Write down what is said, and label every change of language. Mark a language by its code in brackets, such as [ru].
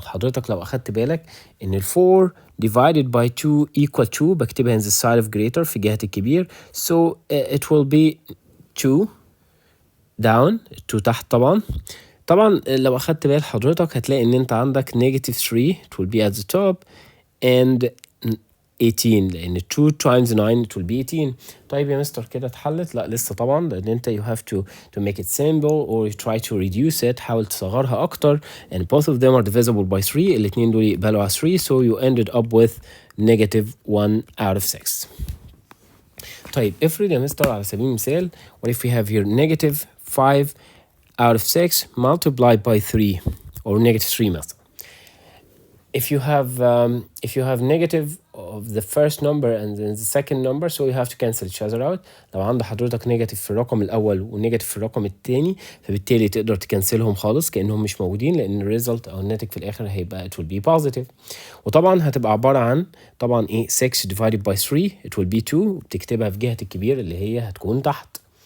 [ar] حضرتك لو أخدت بالك إن ال 4 [en] divided by 2 equal 2 [ar] بكتبها [en] in the side of greater [ar] في جهة الكبير. [en] So it will be 2 down 2 [ar] تحت. طبعا لو أخدت بال حضرتك هتلاقي إن أنت عندك [en] -3 it will be at the top and 18 لأن 2 times 9 it will be 18. [ar] طيب يا مستر كده اتحلت؟ لا لسه طبعا، لأن أنت [en] you have to make it simple or you try to reduce it. [ar] حاول تصغرها أكتر [en] and both of them are divisible by 3. [ar] الاتنين دول يقبلوا على 3 [en] so you ended up with -1/6. [ar] طيب افرض يا مستر على سبيل المثال [en] what if we have here -5/6 multiplied by 3 or -3 مثلا. If you have negative of the first number and then the second number, so you have to cancel each other out. [ar] لو عند حضرتك negative في الرقم الأول ونيجاتيف في الرقم التاني فبالتالي تقدر تكنسلهم خالص كأنهم مش موجودين، لأن الريزلت أو الناتج في الآخر هيبقى [en] it will be positive. [ar] وطبعا هتبقى عبارة عن طبعا [en] 6 divided by 3 it will be 2 [ar] بتكتبها في جهة الكبير اللي هي هتكون تحت.